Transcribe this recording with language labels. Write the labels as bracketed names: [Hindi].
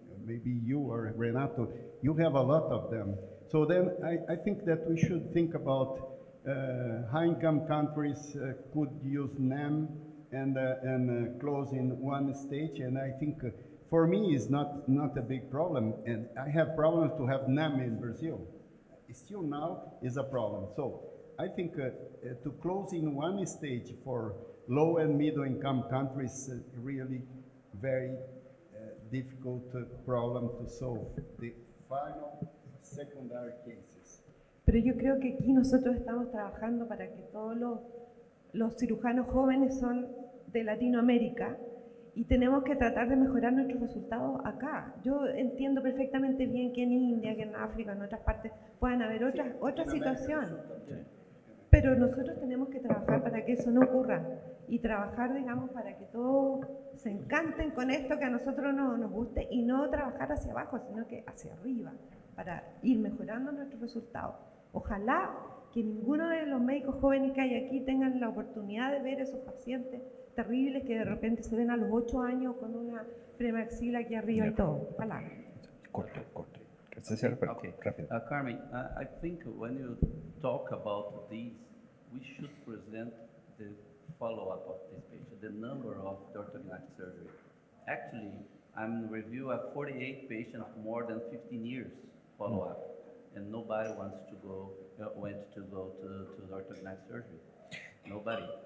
[English] maybe you or Renato, you have a lot of them. So then I think that we should think about high-income countries could use NAM and close in one stage, and I think for me it's not a big problem, and I have problems to have NAM in Brazil. Still now is a problem. So I think to close in one stage for low and middle income countries really very difficult problem to solve. The final secondary cases. [Spanish] Pero yo creo que aquí nosotros estamos trabajando para que todos los cirujanos jóvenes son de Latinoamérica y tenemos que tratar de mejorar nuestros resultados acá. Yo entiendo perfectamente bien que en India, que en África, en otras partes puedan haber otra situación. Pero nosotros tenemos que trabajar para que eso no ocurra y trabajar, digamos, para que todos se encanten con esto que a nosotros nos guste y no trabajar hacia abajo, sino que hacia arriba, para ir mejorando nuestros resultados. Ojalá que ninguno de los médicos jóvenes que hay aquí tengan la oportunidad de ver esos pacientes terribles que de repente se ven a los 8 años con una premaxila aquí arriba y todo. Ojalá. Corto. Okay. Rápido. [English] Carmen, I think when you talk about these, we should present the follow-up of this patient, the number of the orthognathic surgery. Actually, I'm review of 48 patients more than 15 years follow-up, and nobody wants to go, went to go to the orthognathic surgery. Nobody.